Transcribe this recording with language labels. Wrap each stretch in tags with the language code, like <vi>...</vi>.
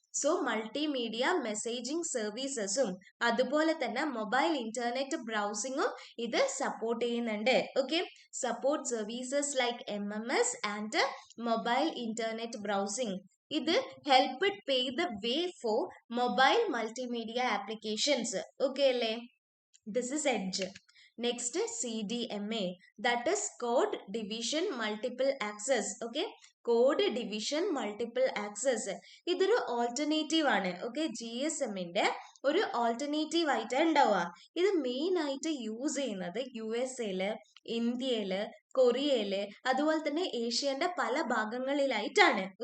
<ml>So multimedia messaging സർവീസസും അതുപോലെ തന്നെ mobile internet ബ്രൗസിംഗും ഇത് സപ്പോർട്ട് ചെയ്യുന്നുണ്ട്.</ml> <en>Okay, support services like MMS and mobile internet browsing. ഇത് help pay the way for mobile multimedia applications. Okay അല്ലേ? This is edge. Next CDMA, that is code division multiple access.</en> <ml>Okay, code division multiple access ഇതൊരു alternative ആണ്. Okay, GSMന്റെ ഒരു alternative ആയിട്ട് ഉണ്ടാവുക. ഇത് main ആയിട്ട് use ചെയ്യുന്നത് USA, ഇന്ത്യയില്, കൊറിയയില്, അതുപോലെ തന്നെ ഏഷ്യന്റെ പല ഭാഗങ്ങളിലായിട്ടാണ്.</ml>